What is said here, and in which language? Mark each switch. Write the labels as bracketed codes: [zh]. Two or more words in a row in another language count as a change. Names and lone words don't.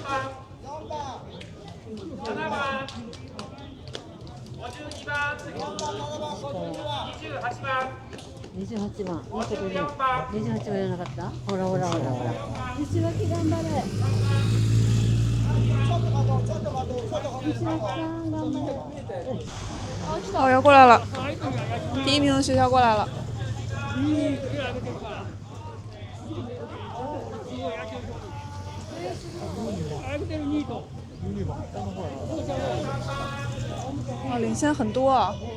[ja] 28 番、いいことね。28番やらなかった？ほらほらほらほら。西脇頑張れ。西脇さん頑張れ。 [zh] 哦，要过来了，第1名的学校过来了。哦，领先很多啊。